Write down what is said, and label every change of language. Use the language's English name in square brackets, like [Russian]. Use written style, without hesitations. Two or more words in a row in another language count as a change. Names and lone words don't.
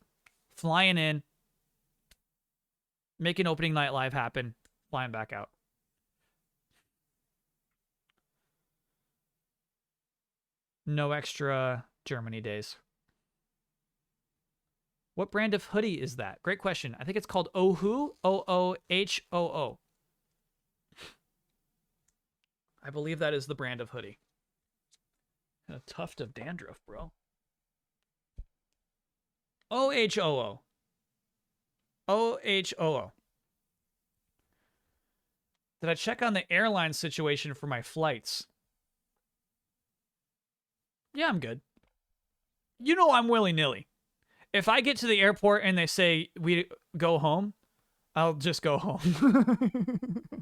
[English] Flying in, making opening night live happen, flying back out. No extra Germany days. What brand of hoodie is that? Great question. I think it's called Ohoo. O-O-H-O-O. I believe that is the brand of hoodie. A tuft of dandruff, bro. O-H-O-O. O-H-O-O. Did I check on the airline situation for my flights? Yeah, I'm good. You know I'm willy-nilly. If I get to the airport and they say we go home, I'll just go home.